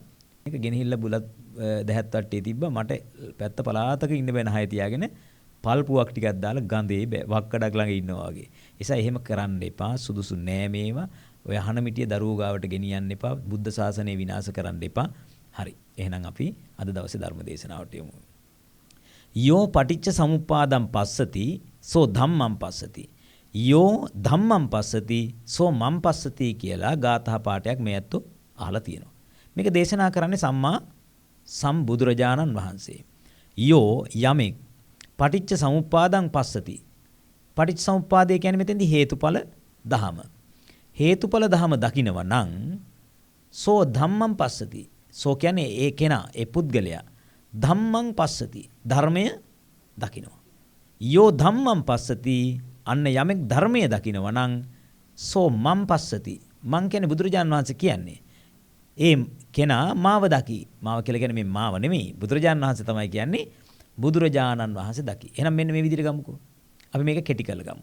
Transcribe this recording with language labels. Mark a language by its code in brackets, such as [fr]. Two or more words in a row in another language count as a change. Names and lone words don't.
[si] මේක ගෙනහිල්ලා බුලත් දැහැත් වට්ටියේ තිබ්බා. මට පැත්ත පලාතක ඉන්න බෑ නහය තියාගෙන පල් පුවක් ටිකක් දාලා ගඳේ වක්කඩක් ළඟ ඉන්නවා වගේ. ඒසා එහෙම කරන්න එපා. සුදුසු නෑ මේවා. ඔය අහන මිටිය දරුවෝ ගාවට ගෙනියන්න එපා. බුද්ධ ශාසනය විනාශ කරන්න එපා. හරි. එහෙනම් අපි අද දවසේ ධර්ම දේශනාවට යමු. [pi] යෝ පටිච්ච සමුප්පාදම් පස්සති සෝ ධම්මං පස්සති. යෝ ධම්මං පස්සති සෝ මං පස්සති [si] කියලා ගාථා පාඨයක් මේ ඇත්තෝ අහලා තියෙනවා. මේක දේශනා කරන්නේ සම්මා සම්බුදුරජාණන් වහන්සේ. [pi] යෝ යමෙක් පටිච්ච සමුප්පාදං පස්සති. [si] පටිච්ච සමුප්පාදය කියන්නේ මෙතෙන්දී හේතුඵල දහම. හේතුඵල දහම දකිනවා නම් [pi] සෝ ධම්මං පස්සති. [si] සෝ කියන්නේ ඒ කෙනා, ඒ පුද්ගලයා [pi] ධම්මං පස්සති. [si] ධර්මය දකිනවා. [pi] යෝ ධම්මං පස්සති [si] අන්න යමෙක් ධර්මය දකිනවා නම් [pi] සෝ මං පස්සති. [si] මං කියන්නේ බුදුරජාණන් වහන්සේ කියන්නේ. ඒ කෙනා මාව දකි. මාව කියලා කියන්නේ මේ මාව නෙමෙයි. බුදුරජාණන් වහන්සේ තමයි කියන්නේ බුදුරජාණන් වහන්සේ දකි. එහෙනම් මෙන්න මේ විදිහට ගමුකෝ. අපි මේක කෙටි කරලා ගමු.